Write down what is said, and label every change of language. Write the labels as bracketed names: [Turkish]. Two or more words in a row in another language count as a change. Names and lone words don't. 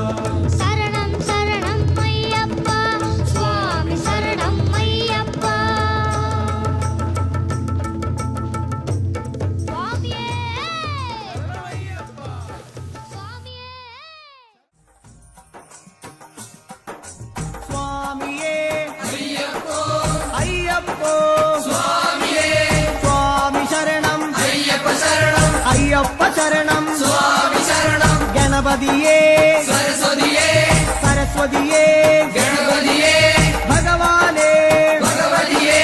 [Tamil] சரணம் சரணம் ஐயப்பா சுவாமி சரணம் ஐயப்பா சுவாமியே சுவாமியே சுவாமியே ஐயப்போ சுவாமியே சுவாமி சரணம் ஐயப்ப சரணம் ஐயப்ப சரணம் சுவாமி சரணம் கணபதியே சரஸ்வதியே சரஸ்வதியே கணபதியே பகவானே பகவதியே